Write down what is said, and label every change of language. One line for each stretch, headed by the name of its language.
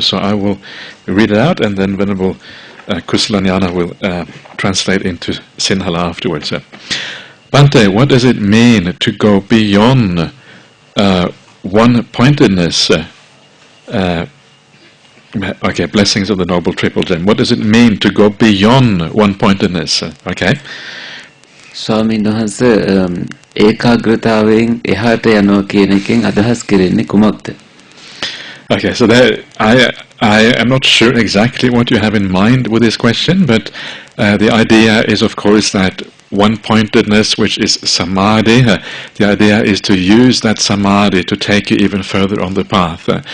English: So I will read it out, and then Venerable Kusalanyana will translate into Sinhala afterwards. Bhante, what does it mean to go beyond one-pointedness? Okay, blessings of the Noble Triple Gem. What does it mean to go beyond one-pointedness? Okay.
Sinhala: ස්වාමීන් වහන්සේ ඒකාග්‍රතාවයෙන් එහාට යනවා කියන එකෙන් අදහස් කරන්නේ කුමක්ද?
English: Okay, so I am not sure exactly what you have in mind with this question, but the idea is, of course, that one-pointedness, which is samadhi, the idea is to use that samadhi to take you even further on the path.